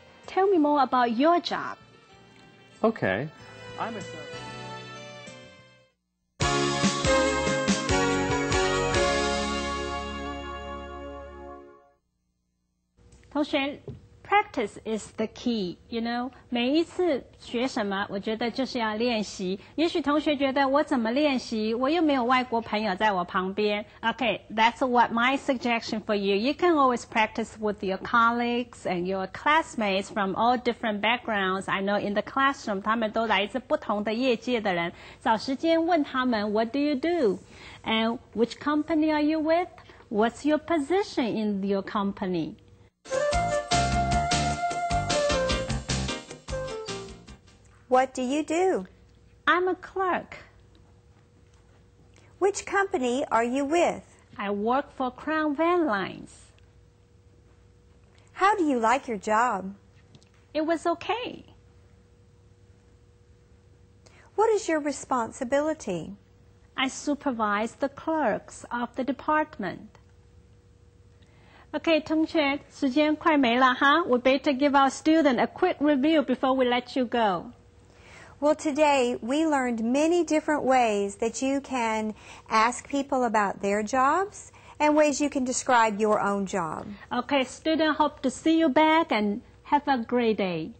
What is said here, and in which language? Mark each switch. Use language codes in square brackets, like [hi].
[en] Tell me more about your job. Okay. I'm a... [zh] 同学 [en] Practice is the key, you know. [zh] 每一次学什么，我觉得就是要练习。也许同学觉得我怎么练习？我又没有外国朋友在我旁边。 [en] Okay, that's what my suggestion for you. You can always practice with your colleagues and your classmates from all different backgrounds. I know in the classroom, [zh] 他们都来自不同的业界的人。找时间问他们 [en] What do you do? And which company are you with? What's your position in your company? What do you do? I'm a clerk. Which company are you with? I work for Crown Van Lines. How do you like your job? It was okay. What is your responsibility? I supervise the clerks of the department. [zh] Okay, 同学，时间快没了哈。 [en] We better give our student a quick review before we let you go. Well, today we learned many different ways that you can ask people about their jobs and ways you can describe your own job. Okay, student, hope to see you back and have a great day.